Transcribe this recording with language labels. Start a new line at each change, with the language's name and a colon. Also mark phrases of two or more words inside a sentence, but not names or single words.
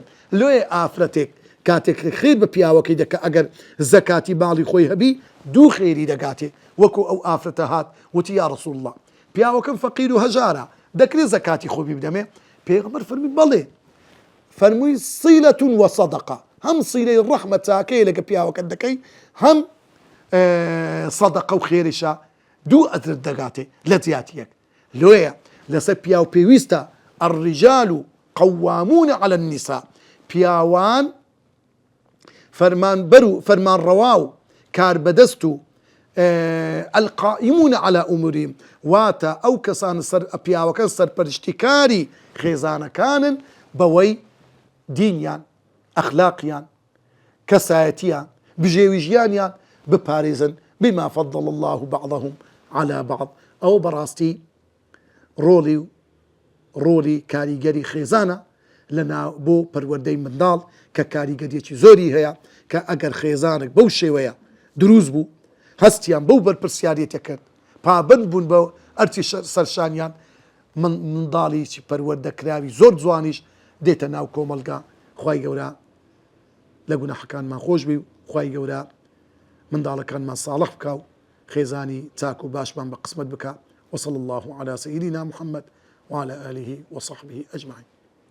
Central Kurdish: لێ ئافرەتێک کاتێک خێر بە پیاوەکەی دەکە ئەگەر زەکاتی باڵی خۆی هەبی دوو خێری دەگاتێ، وەکو ئەو ئافرەتە هات وتی
Arabic: یا ڕەسوڵ الله
Central Kurdish: پیاوەکەم فەقیر و هەژارە دەکرێت زەکاتی خۆی بدەمێ؟ پێغەمبەر فەرمی بەڵێ، فەرمووی
Arabic: سیلەة وەسەدەقە،
Central Kurdish: هەم سیلەی ڕەحمە چاکەیە لەگە پیاوەکەت دەکەی، هەم سەدەقە و خێریشە، دوو ئەجر دەگاتێ لە زیاتیەک. لێیە لەسەر پیاو پێویستە
Arabic: الرجال قوامون على النساء،
Central Kurdish: پیاوان فەرمانبەر و فەرمانڕەوا و کاربەدەست و
Arabic: القائمون على أمورهم،
Central Kurdish: واتە ئەو کەسان پیاوەکە سەرپەرشتیکاری خێزانەکانن بەوەی دینیان، ئەخلاقیان، کەسایەتیان، بژێوی ژیانیان بپارێزن
Arabic: بما فضل الله بعضهم على بعض.
Central Kurdish: ئەو بەڕاستی ڕۆلی کاریگەری خێزانە بۆ پەروەردەی منداڵ کە کاریگەریەکی زۆری هەیە کە ئەگەر خێزانێک بەو شێوەیە دروست بوو، هەستیان بەو بەرپرسیارەتە کرد، پابند بوون بە ئەرچی سەرشانیان، منداڵی پەروەردەکراوی زۆر جوانیش دێتە ناو کۆمەلگا. خوای گەورە لە گوناحەکانمان خۆش بی و خوای گەورە منداڵەکانمان ساڵح بکە و خێزانی چاک و باشمان بە قسمت بکە.
Arabic: وصلى الله على سيدنا محمد وعلى آله وصحبه أجمعين.